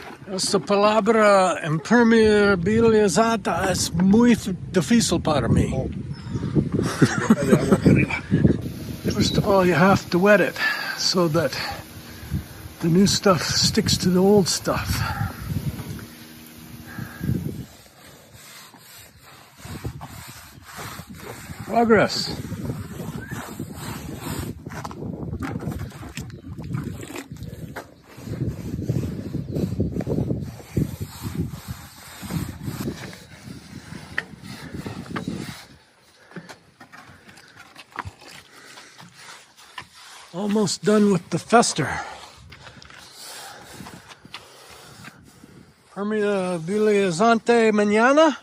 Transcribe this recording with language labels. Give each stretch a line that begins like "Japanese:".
Spanish: Esta palabra impermeabilizada es muy difícil para mí.
English: First of all, you have to wet it so that the new stuff sticks to the old stuff. Progress. Almost done with the fester.
Spanish: Permeabilizante mañana?